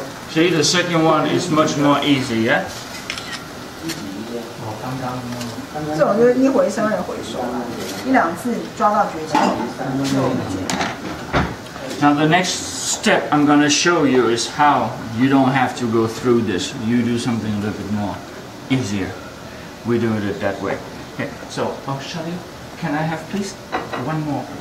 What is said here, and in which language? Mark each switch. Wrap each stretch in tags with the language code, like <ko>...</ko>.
<en>See, the second one is much more easy, yeah?</en> <zh>这种就是一回生二回熟了，一两次抓到诀窍就很简单。</zh> <en>Now the next step I'm going to show you is how you don't have to go through this. You do something a little bit more easier. We're doing it that way. Okay, so I'll show you. Can I have please one more?</en>